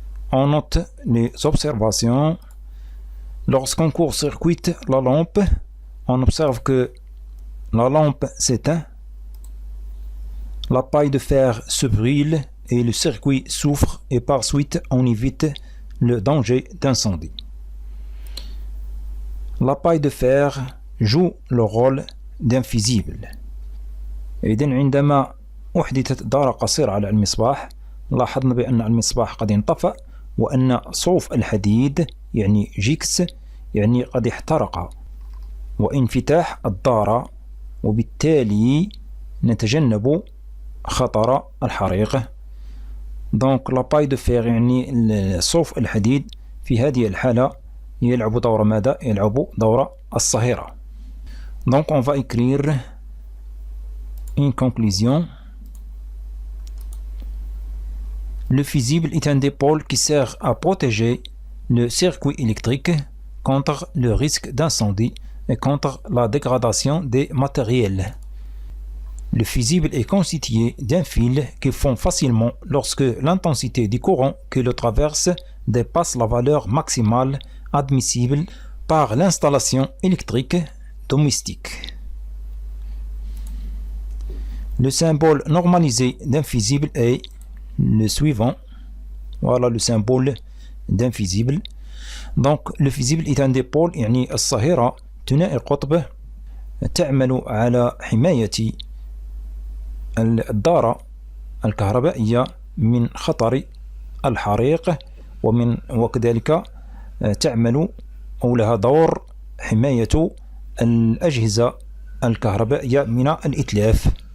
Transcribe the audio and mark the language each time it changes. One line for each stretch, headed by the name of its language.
French: On note les observations. Lorsqu'on court-circuite la lampe, on observe que la lampe s'éteint, la paille de fer se brûle et le circuit souffre et par suite on évite le danger d'incendie. La paille de fer joue le rôle d'un fusible.
Arabic: إذن عندما أحدثت دارة قصيرة على المصباح لاحظنا بأن المصباح قد انطفأ وأن صوف الحديد يعني جيكس يعني قد احترق وانفتاح الدارة وبالتالي نتجنب خطر الحريق.
French: Donc la paille de fer
Arabic: يعني صوف الحديد في هذه الحالة يلعب دور ماذا؟ يلعب دور الصهيرة.
French: Donc on va écrire une conclusion. Le fusible est un dipôle qui sert à protéger le circuit électrique contre le risque d'incendie et contre la dégradation des matériels. Le fusible est constitué d'un fil qui fond facilement lorsque l'intensité du courant qui le traverse dépasse la valeur maximale admissible par l'installation électrique domestique. Le symbole normalisé d'un fusible est le suivant. Voilà le symbole d'un fusible. Donc le fusible est un dipôle
Arabic: يعني الصهيرة ثنائي القطب تعمل على حماية الدارة الكهربائية من خطر الحريق وكذلك تعمل أو لها دور حماية الأجهزة الكهربائية من الإتلاف.